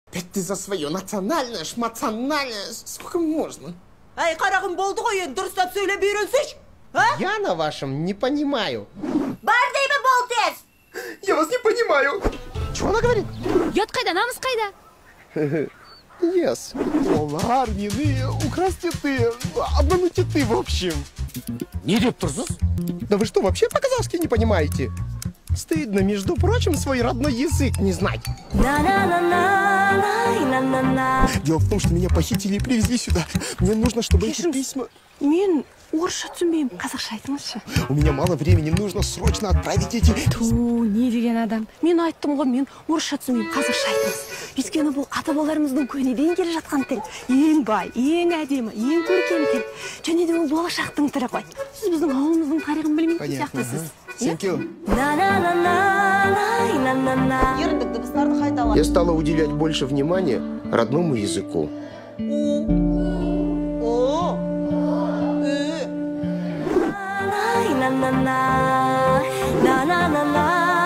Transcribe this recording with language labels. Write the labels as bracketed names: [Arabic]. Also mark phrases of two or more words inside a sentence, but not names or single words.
[Russian] Опять ты за свое национальное, шмациональное. Сколько можно? [Kazakh] Ай, қарағым болды ғой, енді дұрыстап сөйлеп үйренсейші. [Russian] Я на вашем не понимаю. [Kazakh] Бар деймін, бол тез. [Russian] Я вас не понимаю. Что она говорит? [Kazakh] Ұят қайда, намыс қайда? [Russian] Yes. [Kazakh] Олар мені [Russian] украсти ты, обмануть ты, в общем. [Kazakh] Не деп тұрсыз? [Russian] Да вы что, вообще по-казахски не понимаете? Стыдно, между прочим, свой родной язык не знать. Дело в том, что меня похитили и привезли сюда. Мне нужно, чтобы эти письма... [Kazakh] Мен орысша түсінбеймін, қазақша айтыңызшы. [Russian] У меня мало времени, нужно срочно отправить эти... [Kazakh] Ту, не деген адам. Мен айттым ғой, мен орысша түсінбеймін, қазақша айтыңыз. Өйткені бұл ата-бабаларымыздың көнеден келе жатқан тіл. Ең бай, ең әдемі, ең көркем тіл. Және де ол болашақтың тілі ғой. Сіз біздің ауылымыздың тарихын білмейтін сияқтысыз. [English] Thank you. [Kazakh] Еріндік дыбыстарды қайталап. [Russian] Я стала уделять больше внимания родному языку. На